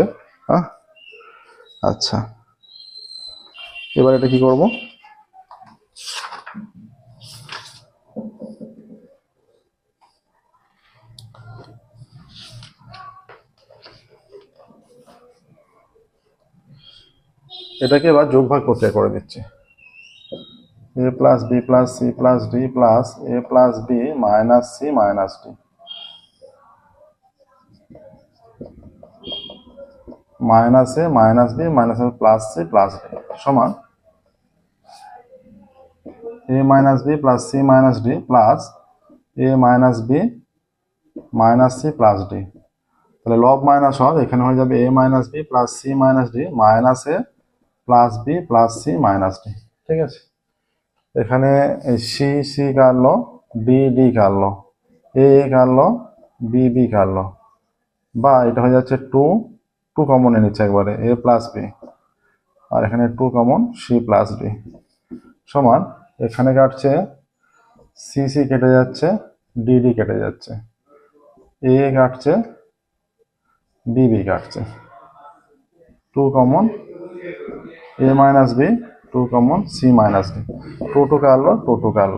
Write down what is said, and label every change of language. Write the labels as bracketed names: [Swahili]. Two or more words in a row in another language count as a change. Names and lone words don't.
[Bangla] হ্যাঁ, আচ্ছা, এবার এটা কি করব, এটাকে এবার যোগভাগ প্রক্রিয়া করে দিচ্ছি। [English] a plus b plus c plus d plus a plus b minus c minus d minus a minus b minus a plus c plus d সমান a minus b plus c minus d plus a minus b minus c plus d। [Bangla] তাহলে লব মাইনাস হব, এখানে হয়ে যাবে [English] a minus b plus c minus d minus a plus b plus c minus d। [Bangla] ঠিক আছে, এখানে [English] C C [Bangla] কাটলো, [English] D D [Bangla] কাটলো, এ কাটলো, [English] B B [Bangla] কাটলো, বা এটা হয়ে যাচ্ছে [English] two two common A [Bangla] নিচ্ছে একবারে [English] A plus B, [Bangla] আর এখানে [English] two common C plus D [Bangla] সমান এখানে কাটছে [English] C C [Bangla] কেটে যাচ্ছে, [English] D D [Bangla] কেটে যাচ্ছে, এ কাটছে, [English] B B [Bangla] কাটছে, [English] two common A minus B, two common C minus D, two two [Bangla] কাটলো, [English] two two [Bangla] কাটলো।